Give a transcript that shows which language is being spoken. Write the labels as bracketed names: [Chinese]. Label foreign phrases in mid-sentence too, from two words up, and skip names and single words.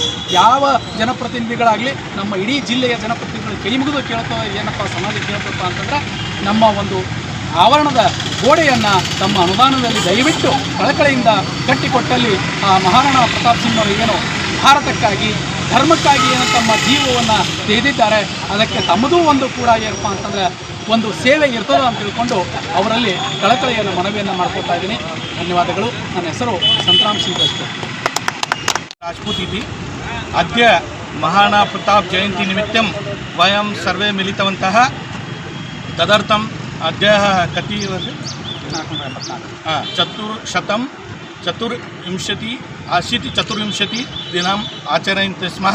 [Kannada] ಯಾವ ಜನಪ್ರತಿನಿಧಿಗಳಾಗಲಿ, ನಮ್ಮ ಇಡೀ ಜಿಲ್ಲೆಯ ಜನಪ್ರತಿನಿಧಿಗಳು ಕೈ ಮುಗಿದು ಕೇಳ್ತಾ ಏನಪ್ಪ ಸಮಾಜ ಕೇಳಬೇಕಪ್ಪ ಅಂತಂದ್ರೆ, ನಮ್ಮ ಒಂದು ಆವರಣದ ಗೋಡೆಯನ್ನು ತಮ್ಮ ಅನುದಾನದಲ್ಲಿ ದಯವಿಟ್ಟು ಕಳಕಳಿಯಿಂದ ಕಟ್ಟಿಕೊಟ್ಟಲ್ಲಿ ಆ ಮಹಾರಾಣಾ ಪ್ರತಾಪ್ ಸಿಂಹರು ಏನು ಭಾರತಕ್ಕಾಗಿ, ಧರ್ಮಕ್ಕಾಗಿ ಏನು ತಮ್ಮ ಜೀವವನ್ನು ತೆಗೆದಿದ್ದಾರೆ, ಅದಕ್ಕೆ ತಮ್ಮದೂ ಒಂದು ಕೂಡ ಏನಪ್ಪ ಅಂತಂದರೆ ಒಂದು ಸೇವೆ ಇರ್ತದೆ ಅಂತ ತಿಳ್ಕೊಂಡು ಅವರಲ್ಲಿ ಕಳಕಳಿಯನ್ನು ಮನವಿಯನ್ನು ಮಾಡ್ಕೊಳ್ತಾ ಇದ್ದೀನಿ. ಧನ್ಯವಾದಗಳು. ನನ್ನ ಹೆಸರು ಸಂತರಾಮ್ ಸಿಂಗ್ [Sanskrit] राजपूत इति अद्य महाराणा प्रताप जयंती निमित्तं वयं सर्वे मिलितवन्तः. तदर्थम् अद्य कति 484 अशीतिचतुर्विंशति दिनम् आचरन्ति स्मः।